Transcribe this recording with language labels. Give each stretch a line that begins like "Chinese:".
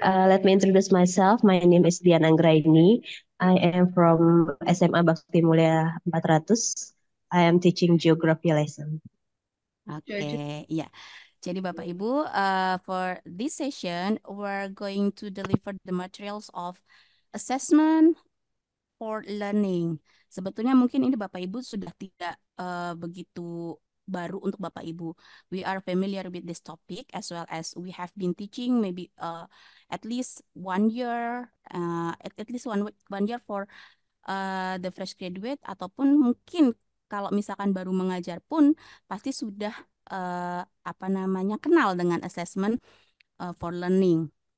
English: Let me introduce myself. My name is Dian Anggraini. I am from SMA Bakti Mulia 400. I am teaching geography lesson. Oke, ya.
Indonesian: Jadi Bapak Ibu,
English: for this session, we're going to deliver the materials of assessment for learning.
Indonesian: Sebetulnya mungkin ini Bapak Ibu sudah tidak begitu baru untuk Bapak Ibu.
English: We are familiar with this topic as well as we have been teaching maybe at least 1 year, at least one year for the fresh graduate
Indonesian: ataupun mungkin kalau misalkan baru mengajar pun pasti sudah apa namanya kenal dengan
English: assessment for learning.